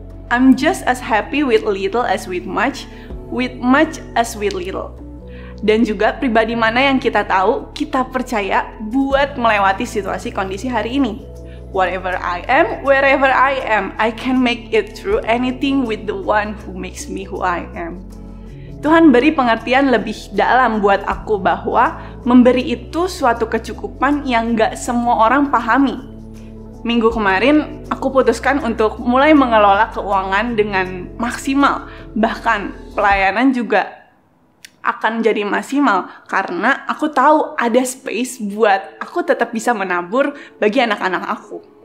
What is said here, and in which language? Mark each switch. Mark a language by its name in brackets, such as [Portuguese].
[English] I'm just as happy with little as with much as with little. [Indonesian] Dan juga pribadi mana yang kita tahu, kita percaya buat melewati situasi kondisi hari ini. [English] Whatever I am, wherever I am, I can make it through anything with the one who makes me who I am. [Indonesian] Tuhan beri pengertian lebih dalam buat aku bahwa memberi itu suatu kecukupan yang gak semua orang pahami. Minggu kemarin aku putuskan untuk mulai mengelola keuangan dengan maksimal. Bahkan pelayanan juga akan jadi maksimal karena aku tahu ada space buat aku tetap bisa menabur bagi anak-anak aku.